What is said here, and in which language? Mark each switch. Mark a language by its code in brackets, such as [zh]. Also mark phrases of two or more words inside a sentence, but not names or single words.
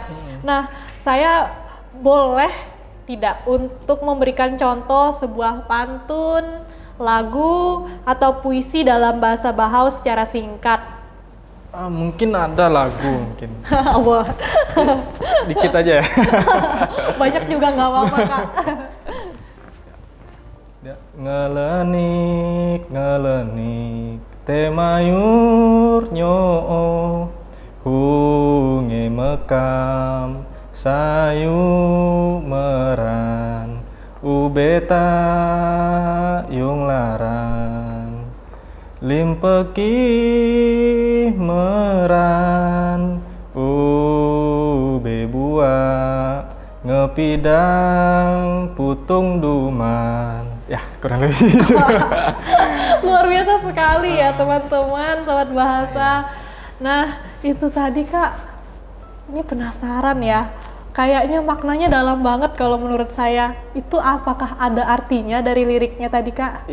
[id] Nah, saya boleh tidak untuk memberikan contoh sebuah pantun, lagu, atau puisi dalam bahasa Bahau secara singkat? Mungkin ada lagu mungkin. Wah. Dikit aja ya. Banyak juga nggak apa-apa, Kak. [bhv] Ngelenik temayur nyoo hunge mekam sayu meran ubeta yung laran limpeki meran ube buah ngepidang putung duman. [id] Ya, kurang lebih itu. Luar biasa sekali ya teman-teman, sobat bahasa. Nah, itu tadi, Kak, ini penasaran ya. Kayaknya maknanya dalam banget kalau menurut saya. Itu apakah ada artinya dari liriknya tadi, Kak?